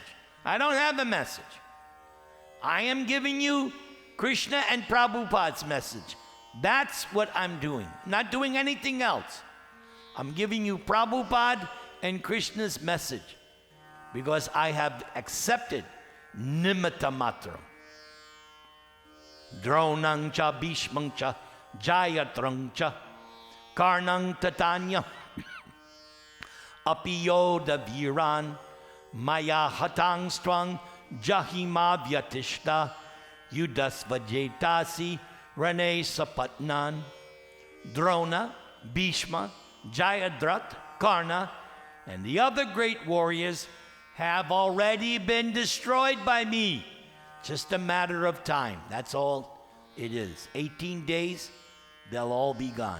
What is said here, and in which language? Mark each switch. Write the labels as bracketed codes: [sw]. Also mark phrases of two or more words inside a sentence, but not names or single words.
[en] I don't have a message. I am giving you Krishna and Prabhupada's message. That's what I'm doing. I'm not doing anything else. I'm giving you Prabhupada and Krishna's message because I have accepted [sa] nimitta matram. Dronang cha bhishmang cha jayatrang cha karnang tatanya apiyoda viran maya hatang strang jahima vyatishta yudasvajetasi rane sapatnan. [en] Drona, Bhishma, Jayadratha, Karna, and the other great warriors have already been destroyed by me. Just a matter of time. That's all it is. 18 days, they'll all be gone.